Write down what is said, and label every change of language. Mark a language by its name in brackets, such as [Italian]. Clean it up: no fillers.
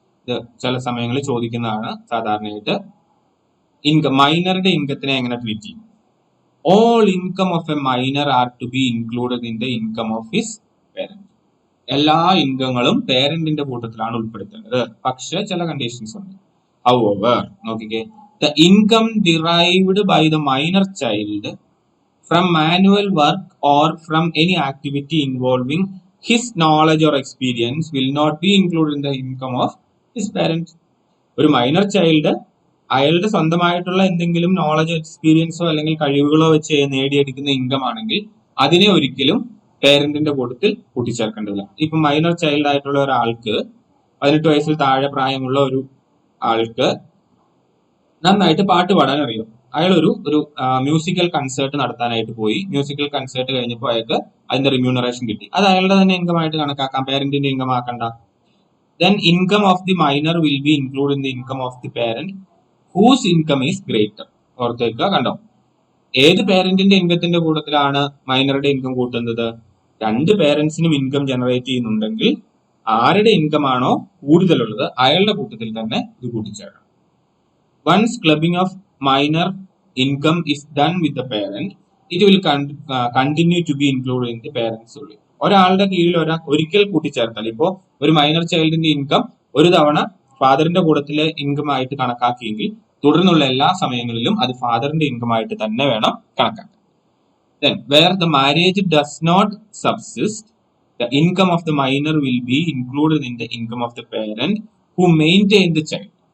[Malayalam] ഇത് ചില സമയങ്ങളിൽ ചോദിക്കുന്നതാണ്. സാധാരണയായിട്ട് ഇൻകം, മൈനറുടെ ഇൻകത്തിനെ എങ്ങനെ ട്രീറ്റ് ചെയ്യും? [English] All income of a minor are to be included in the income of his parent. [Malayalam] എല്ലാ ഇൻകങ്ങളും പേരന്റിന്റെ കൂട്ടത്തിലാണ് ഉൾപ്പെടുത്തേണ്ടത്. പക്ഷെ ചില കണ്ടീഷൻസ് ഉണ്ട്. [English] however, [Malayalam] നോക്കിക്കേ, [English] The income derived by the minor child from manual work or from any activity involving his knowledge or experience will not be included in the income of his parent. [Malayalam] ഒരു minor child അയാളുടെ സ്വന്തമായിട്ടുള്ള എന്തെങ്കിലും നോളജോ എക്സ്പീരിയൻസോ അല്ലെങ്കിൽ കഴിവുകളോ വെച്ച് നേടിയെടുക്കുന്ന income ആണെങ്കിൽ അതിനെ ഒരിക്കലും പേരന്റിന്റെ കൂട്ടത്തിൽ കൂട്ടിച്ചേർക്കേണ്ടതില്ല. ഇപ്പൊ മൈനർ ചൈൽഡ് ആയിട്ടുള്ള ഒരാൾക്ക്, 18 വയസ്സിൽ താഴെ പ്രായമുള്ള ഒരു ആൾക്ക് നന്നായിട്ട് പാട്ട് പാടാൻ അറിയും. അയാൾ ഒരു മ്യൂസിക്കൽ കൺസേർട്ട് നടത്താനായിട്ട് പോയി. മ്യൂസിക്കൽ കൺസേർട്ട് കഴിഞ്ഞപ്പോൾ അയാൾക്ക് അതിന്റെ റിമ്യൂണറേഷൻ കിട്ടി. അത് അയാളുടെ തന്നെ ഇൻകം ആയിട്ട് കണക്കാക്കാം, പേരന്റിന്റെ ഇൻകം ആക്കണ്ട. [English] Then income of the minor will be include in the income of the parent whose income is greater. [Malayalam] ഓർത്തേക്കുക, കണ്ടോ, ഏത് പേരന്റിന്റെ ഇൻകത്തിന്റെ കൂട്ടത്തിലാണ് മൈനറുടെ ഇൻകം കൂട്ടുന്നത്? രണ്ട് പേരന്റ്സിനും ഇൻകം ജനറേറ്റ് ചെയ്യുന്നുണ്ടെങ്കിൽ ആരുടെ ഇൻകം ആണോ കൂടുതലുള്ളത് അയാളുടെ കൂട്ടത്തിൽ തന്നെ ഇത് കൂട്ടിച്ചേർക്കണം. [English] Once clubbing of minor income is done with the parent, it will continue to be included in the parents only. [Malayalam] ഒരാളുടെ കീഴിൽ ഒരിക്കൽ കൂട്ടിച്ചേർത്താൽ, ഇപ്പോൾ ഒരു മൈനർ ചൈൽഡിന്റെ ഇൻകം ഒരു തവണ ഫാദറിന്റെ കൂട്ടത്തിലെ ഇൻകം ആയിട്ട് കണക്കാക്കിയെങ്കിൽ തുടർന്നുള്ള എല്ലാ സമയങ്ങളിലും അത് ഫാദറിന്റെ ഇൻകം ആയിട്ട് തന്നെ വേണം കണക്കാക്കാൻ. [English] Then where the marriage does not subsist, the income of the minor will be included in the income of the parent who maintain the child.